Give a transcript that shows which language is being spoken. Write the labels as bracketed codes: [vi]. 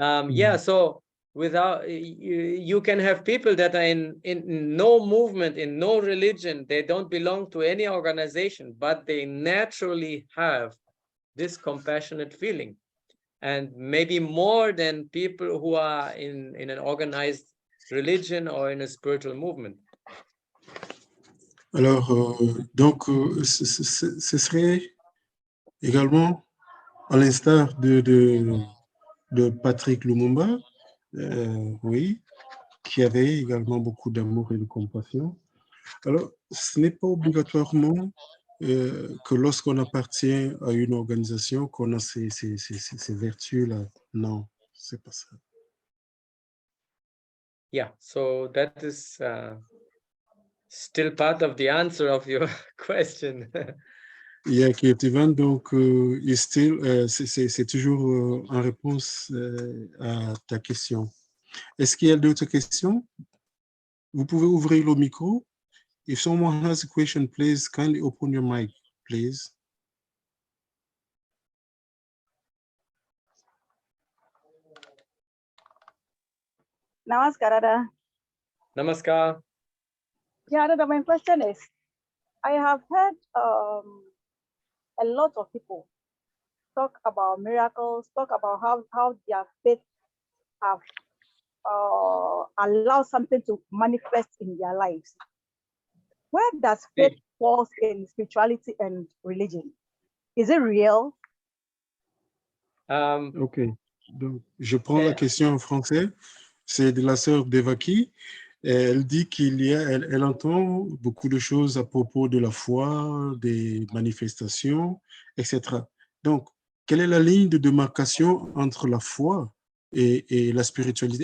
[en] Yeah, so without you can have people that are in no movement, in no religion, they don't belong to any organization, but they naturally have this compassionate feeling, and maybe more than people who are in an organized religion or in a spiritual movement. [fr] Alors, donc, ce serait également, à l'instar de Patrick Lumumba, oui, qui avait également beaucoup d'amour et de compassion. Alors, ce n'est pas obligatoirement que lorsqu'on appartient à une organisation qu'on a ces vertus-là. Non, c'est pas ça. [en] Yeah, so that is still part of the answer of your question. [fr] Yeah, Kirtivan, donc, c'est toujours en réponse à ta question. Est-ce qu'il y a d'autres questions? Vous pouvez ouvrir le micro. [en] If someone has a question, please kindly open your mic, please. Namaskar, Dada. Namaskar. Yeah, Dada, my question is, I have heard a lot of people talk about miracles, talk about how their faith have allowed something to manifest in their lives. Where does faith fall in spirituality and religion? Is it real? OK. [fr] Donc, je prends la question en français. C'est de la sœur Devaki. Elle dit elle entend beaucoup de choses à propos de la foi, des manifestations, etc. Donc, quelle est la ligne de démarcation entre la foi et la spiritualité?